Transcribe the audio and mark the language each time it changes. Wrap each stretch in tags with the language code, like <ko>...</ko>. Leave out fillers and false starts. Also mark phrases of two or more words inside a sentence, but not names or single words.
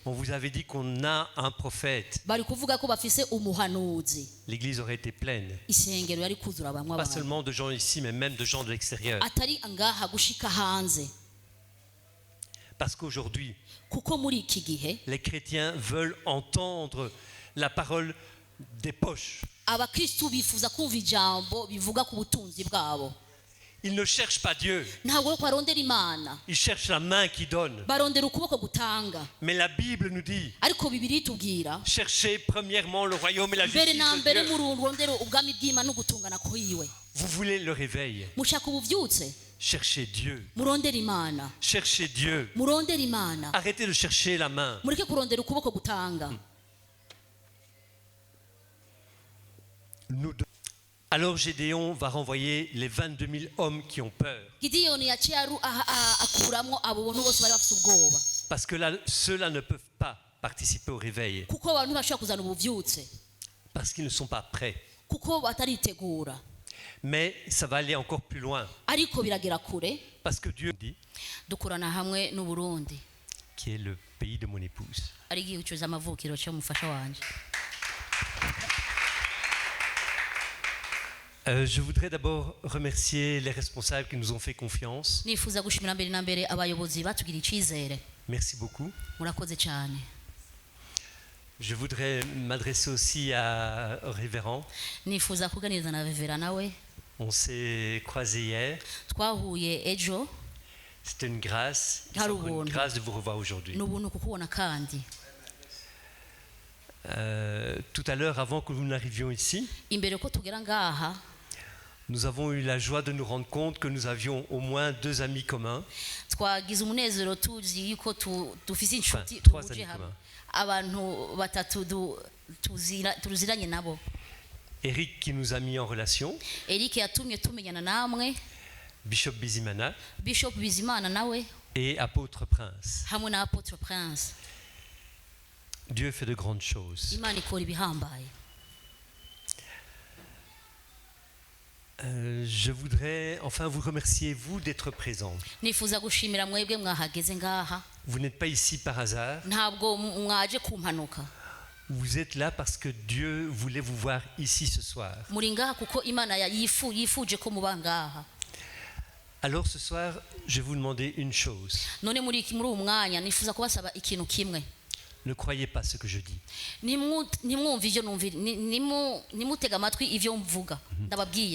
<fr>On vous avait dit qu'on a un prophète.</fr> <rn>bari kuvuga ko bafise umuhanuzi</rn> <fr>L'église aurait été pleine.</fr> <rn>isengero yari kuzura bamwe</rn> <fr>Pas</fr> <rn>abantu</rn> <fr>seulement de gens ici, mais même de gens de l'extérieur.</fr> <rn>atari ngaha gushika hanze</rn> <fr>Parce qu'aujourd'hui,</fr> <rn>kuko muri iki gihe</rn> <fr>les chrétiens veulent entendre la parole des poches.</fr> <rn>abakristu bifuza kumva ijambo bivuga ku butunzi bwabo</rn> <fr>Ils ne cherchent pas Dieu.</fr> <rn>ntabwo rero barondera imana</rn> <fr>Ils cherchent la main qui donne.</fr> <rn>barondera ukuboko gutanga</rn> <fr>Mais la Bible nous dit,</fr> <rn>ariko bibiri itubwira</rn> <fr>cherchez premièrement le royaume et la</fr> <rn>mbere</rn> <fr>justice</fr> <rn>na</rn> <fr>de</fr> <rn>mbere</rn> <fr>Dieu.</fr> <rn>murondera ubwami bw'imana no gutungana kwiwe</rn> <fr>Vous voulez le réveil.</fr> <rn>mushaka ubuvyutse</rn> <fr>Cherchez Dieu.</fr> <rn>murondera imana</rn> <fr>Cherchez Dieu.</fr> <rn>murondera imana</rn> <fr>Arrêtez de chercher la main.</fr> <rn>mureke kurondera ukuboko gutanga</rn> <fr>Alors Gédéon va renvoyer les 22 000 hommes qui ont peur.</fr> <rn>gidiyoni yaciye akuramwo abo bantu bose bari bafite ubwoba</rn> <fr>Parce que là, ceux-là ne peuvent pas participer au réveil.</fr> <rn>kuko abantu bashobora kuzana ubuvyutse</rn> <fr>Parce qu'ils ne sont pas prêts.</fr> <rn>kuko bataritegura</rn> <fr>Mais ça va aller encore plus loin.</fr> <rn>ariko biragera kure</rn> <fr>Parce que Dieu dit,</fr> <rn>dukorana hamwe n'uburundi</rn> <fr>qui est le pays de mon épouse.</fr> <rn>ari igihugu cy'amavukiro cy'umufasha wanje</rn> <fr>Je voudrais d'abord remercier les responsables qui nous ont fait confiance.</fr> <rn>nifuza gushimira mbere na mbere abayobozi batugiriye icyizere</rn> <fr>Merci beaucoup.</fr> <rn>murakoze cyane</rn> <fr>Je voudrais m'adresser aussi au révérend.</fr> <rn>nifuza kuganiriza na revera nawe</rn> <fr>On s'est croisés hier.</fr> <rn>twahuye ejo</rn> <fr>C'était une grâce. C'est encore une grâce de vous revoir aujourd'hui.</fr> <rn>ni ubuntu kukubona kandi</rn> <fr>Tout à l'heure, avant que nous n'arrivions ici,</fr> <rn>imbere ko tugera ngaha</rn> <fr>nous avons eu la joie de nous rendre compte que nous avions au moins 2 amis communs.</fr> <rn>twagize umunezero tuzi yuko dufise inshuti 3 duhuje</rn> <fr>amis</fr> <rn>hamwe</rn> <fr>communs.</fr> <rn>abantu batatu tuziranye nabo</rn> <fr>Eric qui nous a mis en relation,</fr> <rn>Eric yatumye tumenyana namwe Bishop Bizimana Bishop Bizimana nawe</rn> <fr>et Apôtre Prince.</fr> <rn>hamwe na Apotre Prince</rn> <fr>Dieu fait de grandes choses.</fr> <rn>Imana ikora ibihambaye</rn> <fr>Je voudrais enfin vous remercier, vous, d'être présents.</fr> <rn>nifuza gushimira mwebwe mwahageze ngaha</rn> <fr>Vous n'êtes pas ici par hasard.</fr> <rn>ntabwo mwaje kumpanuka</rn> <fr>Vous êtes là parce que Dieu voulait vous voir ici ce soir.</fr> <rn>muri ngaha kuko Imana yifuje ko muba ngaha</rn> <fr>Alors ce soir, je vais vous demander une chose.</fr> <rn>none muri uwo mwanya nifuza kubasaba ikintu kimwe</rn> <fr>Ne croyez pas ce que je dis.</fr> <rn>nimwumve ivyo numvira nimutega amatwi ivyo mvuga ndababwiye</rn>